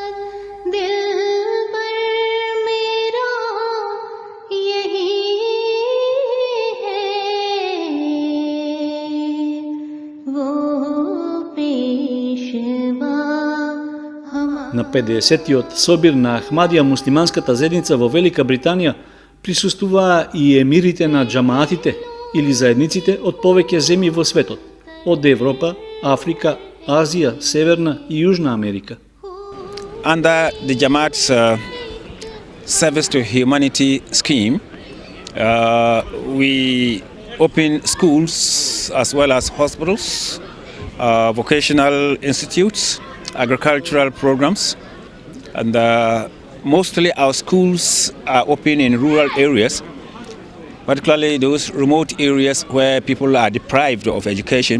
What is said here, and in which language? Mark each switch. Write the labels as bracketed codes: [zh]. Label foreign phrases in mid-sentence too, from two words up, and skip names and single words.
[mk] На 50-тиот собир на Ахмадија муслиманската заедница во Велика Британија присуствуваа и емирите на џамаатите или заедниците од повеќе земји во светот, од Европа, Африка, Азија, Северна и Јужна Америка. [en] Under the Jamaat's Service to Humanity scheme, we open schools as well as hospitals, vocational institutes, agricultural programs, and mostly our schools are open in rural areas, particularly those remote areas where people are deprived of education.